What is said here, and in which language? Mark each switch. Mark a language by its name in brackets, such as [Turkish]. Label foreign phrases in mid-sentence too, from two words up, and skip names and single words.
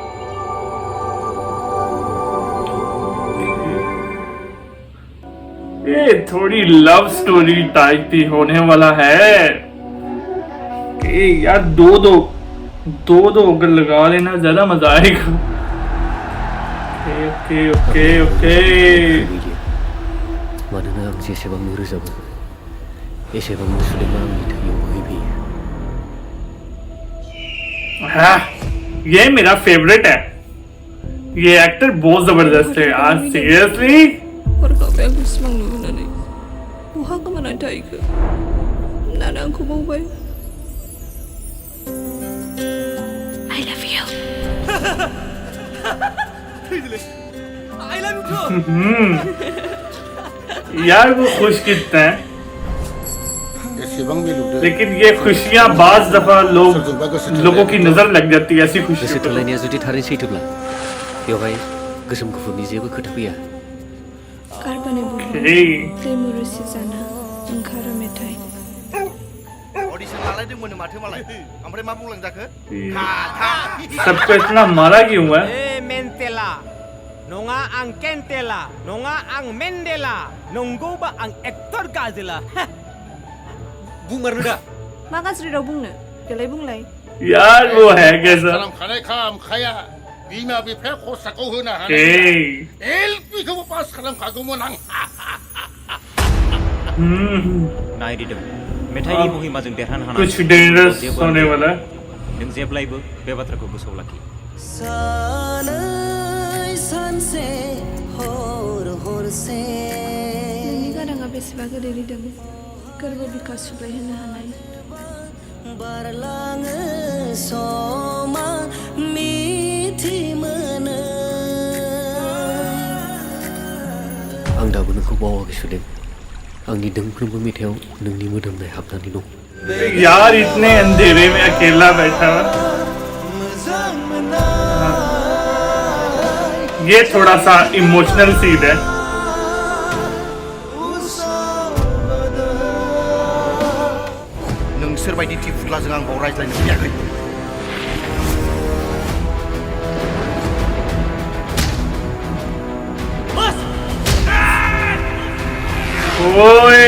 [Hindi] ये थोड़ी [English] love story [Hindi] टाइप भी होने वाला है। यार दो अगर लगा लेना ज्यादा मजा आएगा। [English] OK OK OK [Bodo] मानोना आं जेसेबांनो रोजाबो एसेबांनो सुलेमा आंनि थैयाव बोहैबोयो। [Hindi] हाँ, ये मेरा फेवरेट है। ये एक्टर बहुत जबरदस्त है यार, सीरियसली। [Bodo] हरखाबै आंखौ सिमां नुनानै बहा गोमानानै थाहैखो होननानै आंखौ बावबाय। [English] I love you. I love you too. [Hindi] यार वो खुश कितना है, लेकिन लेकिन ये खुशियां बाज दफा लोगों की नजर लग जाती है ऐसी खुशी। [Bodo] गोसो थोलायनाया जुदि थारैनो सैथोब्ला बेवहाय गोसोम गुफुरनि जेबो खोथा फैया। गारबानाय बुहुमाव दैमु रोसि जाना ओंखारो मेथाइ। ऑडिशन लालायदोंमोन माथो मालाय, ओमफ्राय मा बुंलांजाखो? [Hindi] सबको इतना मारा क्यों है? [Bodo] ए मेन्टेला नङा आं केन्टेला नङा आं मेन्डेला नंगौबा आं एक्टर गाजोला। बुंमारनो दा मा गाज्रि राव बुंनो देलाय बुंलाय। [Hindi] यार वो है कैसा? [Bodo] खालामखानाय खालामखाया बिमा बिफाया खरसाखौ होनो हानाय ओके। एलपिखौबो पास खालामखागौमोन आं। नायदिदों मेथाइनि महिमाजों देरहानो हानाय [Hindi] कुछ डेंजरस होने वाला है। [Bodo] नों जेब्लायबो बे बाथ्राखौ गोसोआव लाखि। नोंनि गाराङा बेसेबा गोदै रिदों, गोरबो बिखा सुग्लायहोनो हानाय। आं दाबो नोंखौ बावाखै सुदेम। आंनि दोंफ्रोमबो मेथाइयाव नोंनि मोदोमनाय हाबनानै दं। [Hindi] यार इतने अंधेरे में अकेला बैठा हुआ। ये थोड़ा सा [English] emotional scene [Hindi] है। [Bodo] नोंसोर बायदि टिफुलाजों आं बाव रायज्लायनो फैयाखै। ओए